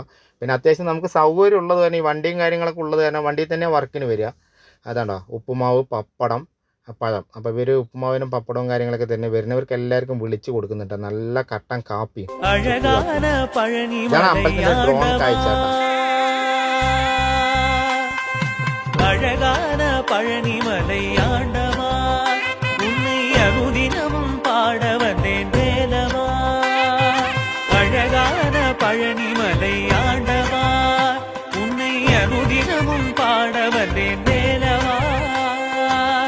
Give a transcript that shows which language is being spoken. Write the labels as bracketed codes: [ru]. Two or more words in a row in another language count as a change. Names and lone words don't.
[ml] പിന്നെ അത്യാവശ്യം നമുക്ക് സൗകര്യം ഉള്ളത് തന്നെ, ഈ വണ്ടിയും കാര്യങ്ങളൊക്കെ ഉള്ളത് കാരണം വണ്ടിയിൽ തന്നെ വർക്കിന് വരിക. അതാണ്ടോ ഉപ്പുമാവ്, പപ്പടം, പഴം. അപ്പോൾ ഇവർ ഉപ്പുമാവിനും പപ്പടവും കാര്യങ്ങളൊക്കെ തന്നെ വരുന്നവർക്ക് എല്ലാവർക്കും വിളിച്ച് കൊടുക്കുന്നുണ്ട്. നല്ല കട്ടൻ കാപ്പി. ഇതാണ് അമ്പലത്തിൻ്റെ ഡ്രോൺ കാഴ്ച കേട്ടോ. [ta] அழகான பழனிமலை ஆண்டவா, உன்னை அனுதினமும் பாட வந்தேன் வேலவா. அழகான பழனிமலை ஆண்டவா, உன்னை அனுதினமும் பாட வந்தேன் வேலவா.